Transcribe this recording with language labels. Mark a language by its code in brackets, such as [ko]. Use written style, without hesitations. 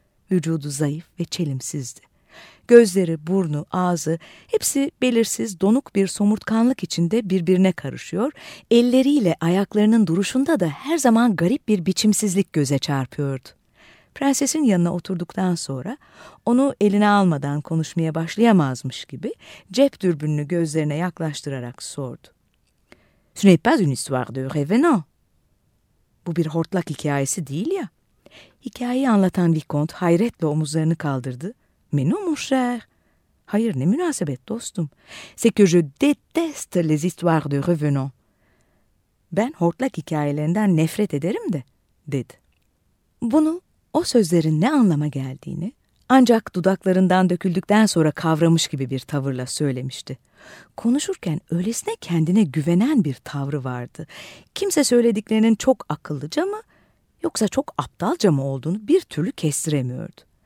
[tr] Vücudu zayıf ve çelimsizdi. Gözleri, burnu, ağzı hepsi belirsiz, donuk bir somurtkanlık içinde birbirine karışıyor. Elleriyle ayaklarının duruşunda da her zaman garip bir biçimsizlik göze çarpıyordu. Prensesin yanına oturduktan sonra onu eline almadan konuşmaya başlayamazmış gibi cep dürbününü gözlerine yaklaştırarak sordu. [fr] "Ce n'est pas une histoire de revenant." [tr] "Bu bir hortlak hikayesi değil ya." Hikayeyi anlatan Vicomte hayretle omuzlarını kaldırdı. [fr] "Mais non, mon cher." [tr] "Hayır, ne münasebet dostum. [fr] C'est que je déteste les histoires de revenant." [tr] "Ben hortlak hikayelerinden nefret ederim de," dedi. Bunu, o sözlerin ne anlama geldiğini, ancak dudaklarından döküldükten sonra kavramış gibi bir tavırla söylemişti. Konuşurken öylesine kendine güvenen bir tavrı vardı. Kimse söylediklerinin çok akıllıca mı, yoksa çok aptalca mı olduğunu bir türlü kestiremiyordu.